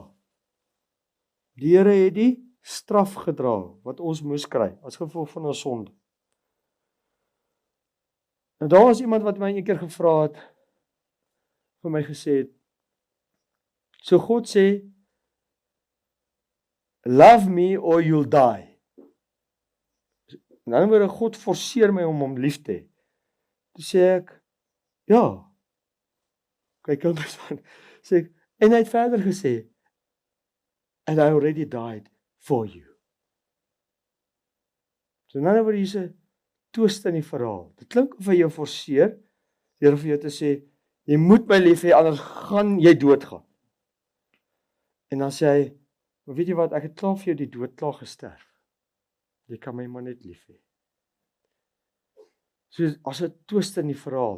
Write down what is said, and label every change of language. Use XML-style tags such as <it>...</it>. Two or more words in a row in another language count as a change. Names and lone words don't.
<af>Die Here het die straf gedra, wat ons moes kry, as gevolg van ons sonde. En daar was iemand wat my een keer gevra het, vir my gesê het, so God sê,</af> <en>love me or you'll die.</en> <af>En dan word God forceer my om hom lief te hê. Toe sê ek, ja. Kyk hom aan. Sê ek, en hy het verder gesê,</af> <en>and I already died for you.</en> <af>So nou word hier 'n twist in die verhaal. Dit klink of hy jou forceer, deur vir jou te sê, jy moet my lief hê, anders gaan jy doodgaan. En dan sê hy, maar weet jy wat, ek het klaar vir jou die dood klaar gesterf. Jy kan my maar net lief hê. So as 'n twist in die verhaal.</af>